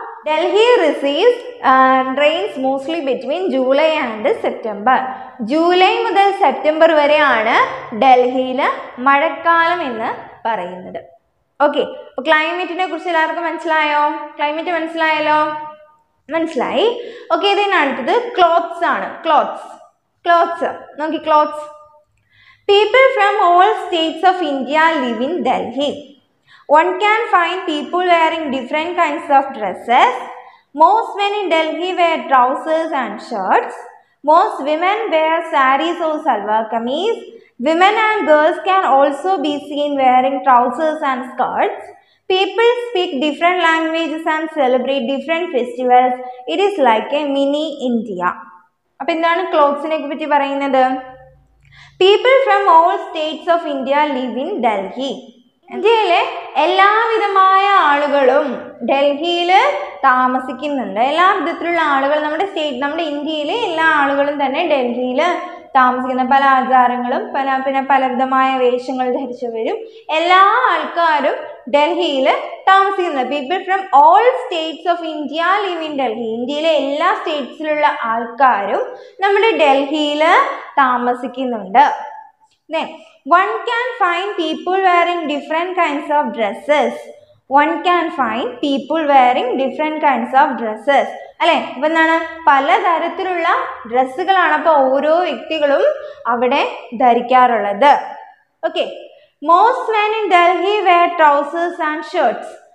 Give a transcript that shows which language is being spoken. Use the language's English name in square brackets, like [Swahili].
[English] Delhi receives rains mostly between July and September. [Malayalam] July മുതൽ September വരെയാണ് ഡൽഹിയിൽ മഴക്കാലം എന്ന് പറയുന്നത്. ഓക്കെ, അപ്പോൾ ക്ലൈമറ്റിനെ കുറിച്ച് എല്ലാവർക്കും മനസ്സിലായോ? ക്ലൈമറ്റ് മനസ്സിലായല്ലോ? മനസ്സിലായി. ഓക്കെ, ഇതിന് അടുത്തത് ക്ലോത്ത്സ് ആണ്. ക്ലോത്ത്സ് നോക്കി. Clothes. [English] People from all states of India live in Delhi. One can find people wearing different kinds of dresses. Most men in Delhi wear trousers and shirts. Most women wear saris or salwar kameez. Women and girls can also be seen wearing trousers and skirts. People speak different languages and celebrate different festivals. It is like a mini India. [Malayalam] അപ്പോൾ എന്താണ് ക്ലോത്ത്സിനെ പറ്റി പറയുന്നത്? [English] People from all states of India live in Delhi. [Malayalam] ഇന്ത്യയിലെ എല്ലാവിധമായ ആളുകളും ഡൽഹിയിൽ താമസിക്കുന്നുണ്ട്. എല്ലാ വിധത്തിലുള്ള ആളുകൾ നമ്മുടെ ഇന്ത്യയിലെ എല്ലാ ആളുകളും തന്നെ ഡൽഹിയിൽ താമസിക്കുന്ന പല ആചാരങ്ങളും പലവിധമായ വേഷങ്ങൾ ധരിച്ചവരും എല്ലാ ആൾക്കാരും ഡൽഹിയിൽ താമസിക്കുന്നത്. [English] People from all states of India live in Delhi. [Malayalam] ഇന്ത്യയിലെ എല്ലാ സ്റ്റേറ്റ്സിലുള്ള ആൾക്കാരും നമ്മുടെ ഡൽഹിയിൽ താമസിക്കുന്നുണ്ട്. [English] Then one can find people wearing different kinds of dresses. One can find people wearing different kinds of dresses. [Malayalam] അല്ലേ? ഇപ്പം എന്താണ്? പലതരത്തിലുള്ള ഡ്രസ്സുകളാണ് അപ്പോൾ ഓരോ വ്യക്തികളും അവിടെ ധരിക്കാറുള്ളത്. [English] Okay, most men in Delhi wear trousers and shirts.